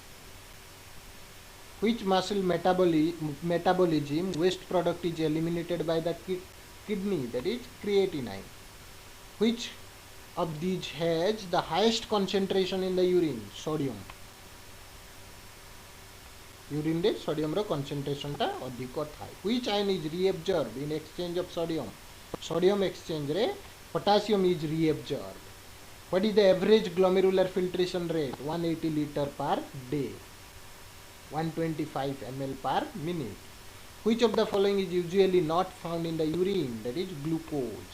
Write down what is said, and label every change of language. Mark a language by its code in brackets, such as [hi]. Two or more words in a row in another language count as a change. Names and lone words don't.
[en] Which muscle metabolism waste product is eliminated by the kidney, that is creatinine. Which of these has the highest concentration in the urine, sodium. [or] Urine रे sodium रो concentration ଟା ଅଧିକ ଥାଏ. [en] Which ion is reabsorbed in exchange of sodium? Sodium exchange रे potassium is reabsorbed. What is the average glomerular filtration rate? 180 liter per day, 125 ml per minute. Which of the following is usually not found in the urine, that is glucose.